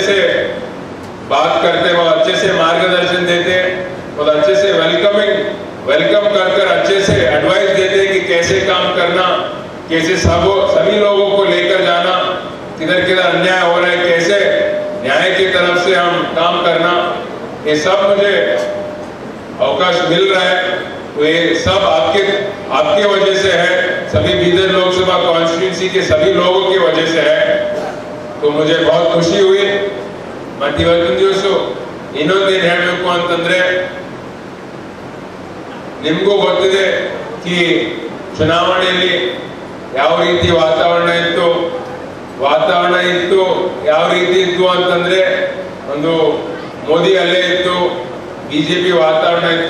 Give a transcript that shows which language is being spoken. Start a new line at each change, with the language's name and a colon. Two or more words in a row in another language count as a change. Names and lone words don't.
Hindi: से बात करते, बहुत अच्छे से मार्गदर्शन देते, बहुत अच्छे से वेलकम कर अच्छे से एडवाइस देते कि कैसे काम करना, कैसे सभी लोगों को लेकर जाना, किधर किधर अन्याय हो रहा है, कैसे न्याय की तरफ से हम काम करना, ये सब मुझे अवकाश मिल रहा है. तो ये सब आपके वजह से है, सभी बीदर लोकसभा कॉन्स्टिट्यूंसी के सभी लोगों की वजह से है. तो मुझे बहुत खुशी हुई.
Kannada: ಮತ್ತೆ ಇವತ್ತಿನ ದಿವಸ ಇನ್ನೊಂದೇನು ಹೇಳಬೇಕು ಅಂತಂದ್ರೆ, ನಿಮಗೂ ಗೊತ್ತಿದೆ कि ಚುನಾವಣೆಯಲ್ಲಿ ಯಾವ ರೀತಿ ವಾತಾವರಣ ಇತ್ತು ಯಾವ ರೀತಿ ಇತ್ತು ಅಂತಂದ್ರೆ, ಒಂದು ಮೋದಿ ಅಲ್ಲೇ ಇತ್ತು, ಬಿಜೆಪಿ ವಾತಾವರಣ ಇತ್ತು.